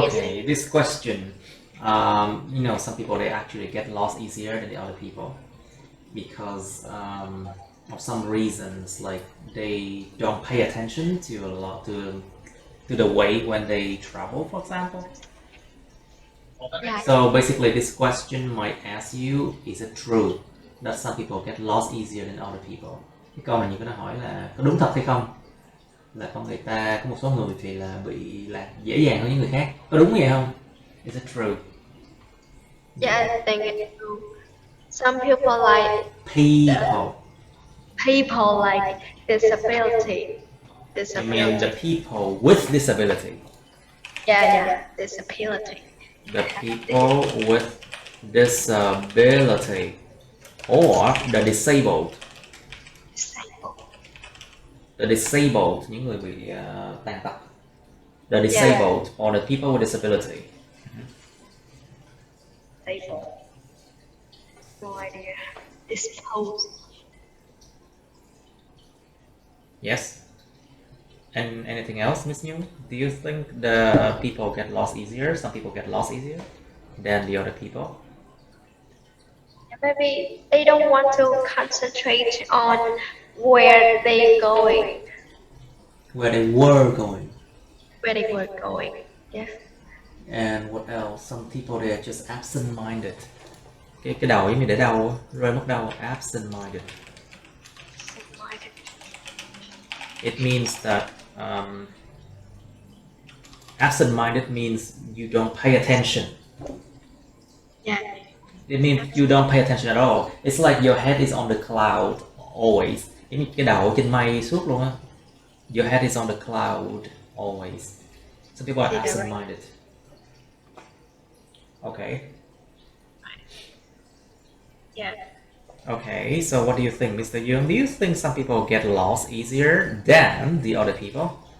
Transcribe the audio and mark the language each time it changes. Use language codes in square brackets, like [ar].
[en] Okay, this question, some people they actually get lost easier than the other people because of some reasons, like they don't pay attention to a lot to the way when they travel, for example. yeah. So basically, this question might ask you, is it true that some people get lost easier than other people? [vi] Cái câu mà như nó hỏi là có đúng thật hay không? Là con người ta có một số người thì là bị lạc dễ dàng hơn những người khác. Có đúng vậy không? [en] Is it true? Yeah, I think it's true. Some people like People. like disability. I mean the people with disability. Yeah, disability. The people with disability or the disabled. The disabled, [vi] những người bị tàn tật. [en] The disabled or the people with disability. Disabled. No idea. Disposed. Yes. And anything else, Miss Nhung? Do you think the people get lost easier? Some people get lost easier than the other people? Maybe they don't want to concentrate on where they're going. Where they were going. Where they were going. Yeah. And what else? Some people they are just absent-minded. [vi] Cái đầu ấy mình để đâu? Rơi mất đâu? Absent-minded. [en] It means that absent-minded means you don't pay attention. Yeah. It means you don't pay attention at all. It's like your head is on the cloud always. [vi] Cái đầu trên mây suốt luôn á. [en] Your head is on the cloud always. Some people are absent-minded. Okay. Yeah. Okay, so what do you think, Mr. Young? Do you think some people get lost easier than the other people?